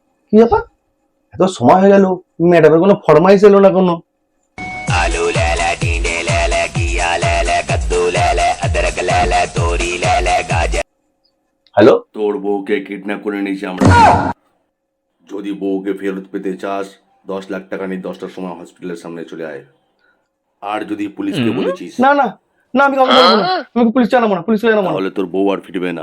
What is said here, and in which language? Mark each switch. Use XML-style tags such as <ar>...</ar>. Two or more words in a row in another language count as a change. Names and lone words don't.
<bn>কি ব্যাপার, এত সময় হয়ে গেল, ম্যাডামের কোনো ফরমাইশ এলো না কোনো।</bn> <hi>आलू ले ले टींडे ले ले घिया ले ले कद्दू ले ले अदरक ले ले तोरी ले ले गाजर।</hi> <bn>হ্যালো, তোর বউকে কিডন্যাপ করে নিয়েছি আমরা। যদি বউকে ফেরত পেতে চাস 10 লাখ টাকা নিয়ে 10টার সময় হসপিটালের সামনে চলে আয়। আর যদি পুলিশকে বলেছিস না না না, আমি কাউকে বলবো না, আমি পুলিশ জানাবো না, পুলিশ জানাবো না। তাহলে তোর বউ আর ফিরবে না।</bn>